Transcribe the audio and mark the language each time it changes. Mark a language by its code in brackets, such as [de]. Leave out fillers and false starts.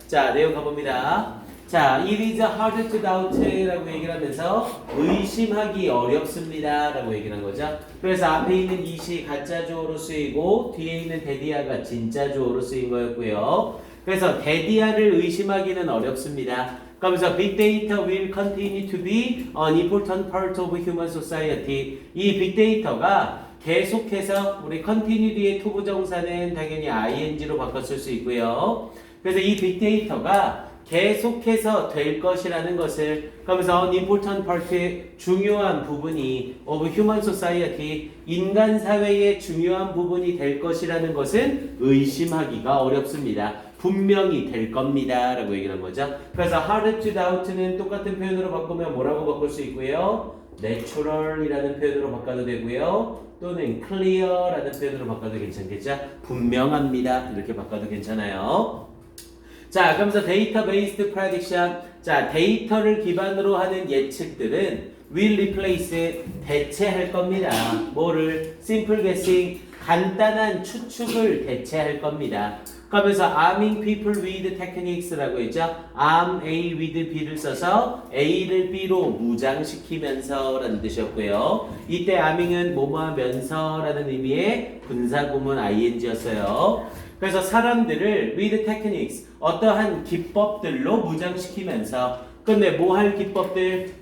[ko] 자, 내용 가봅니다. 자, [en] it is hard to doubt [ko] 라고 얘기를 하면서 의심하기 어렵습니다 라고 얘기를 한 거죠. 그래서 앞에 있는 이시 가짜 주어로 쓰이고 뒤에 있는 데디아가 진짜 주어로 쓰인 거였고요. 그래서 데디아를 의심하기는 어렵습니다. 그러면서 [en] Big Data will continue to be an important part of human society. [ko] 이 빅데이터가 계속해서 우리 continue 뒤에 to 부정사는 당연히 ing로 바꿨을 수 있고요. 그래서 이 빅데이터가 계속해서 될 것이라는 것을 그러면서 [en] an important part [ko] 중요한 부분이 [en] of human society [ko] 인간 사회의 중요한 부분이 될 것이라는 것은 의심하기가 어렵습니다. 분명히 될 겁니다 라고 얘기한 거죠. 그래서 [en] hard to doubt [ko] 는 똑같은 표현으로 바꾸면 뭐라고 바꿀 수 있고요? natural 이라는 표현으로 바꿔도 되고요. 또는 clear 라는 표현으로 바꿔도 괜찮겠죠? 분명합니다 이렇게 바꿔도 괜찮아요. 자, 그러면서 [en] 데이터 베이스드 프레딕션. [ko] 자, 데이터를 기반으로 하는 예측들은 [en] will replace [ko] 대체할 겁니다. 뭐를? [en] simple guessing [ko] 간단한 추측을 대체할 겁니다. [en] 그러면서 arming people with techniques라고 [ko] 했죠. [en] arm A with B [ko] 를 써서 A를 B로 무장시키면서 라는 뜻이었고요. 이때 arming은 뭐뭐하면서 라는 의미의 군사구문 ing였어요. 그래서 사람들을 [en] with techniques [ko] 어떠한 기법들로 무장시키면서 근데 뭐 할 기법들?